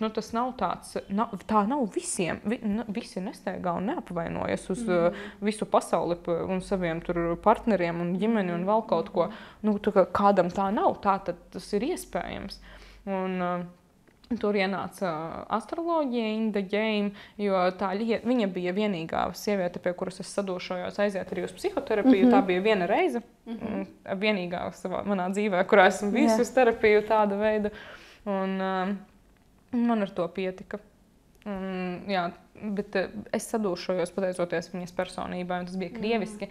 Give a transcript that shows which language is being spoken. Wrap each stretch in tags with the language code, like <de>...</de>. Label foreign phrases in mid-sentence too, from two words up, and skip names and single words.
<lv>Tas nav tāds, tā nav visiem. Visi nesteigā un neapvainojas uz visu pasauli un saviem tur partneriem un ģimeni un vēl kaut ko. Kādam tā nav, tā tad tas ir iespējams. Un tur ienāca astroloģija</lv> <en>in the game,</en> <lv>jo viņa bija vienīgā sieviete, pie kuras es sadūšojos aiziet arī uz psihoterapiju. Tā bija viena reize, vienīgā manā dzīvē, kurā esmu bijusi uz terapiju tāda veida. Un man ar to pietika. Bet es sadūšojos pateicoties viņas personībai, un tas bija krieviski.</lv>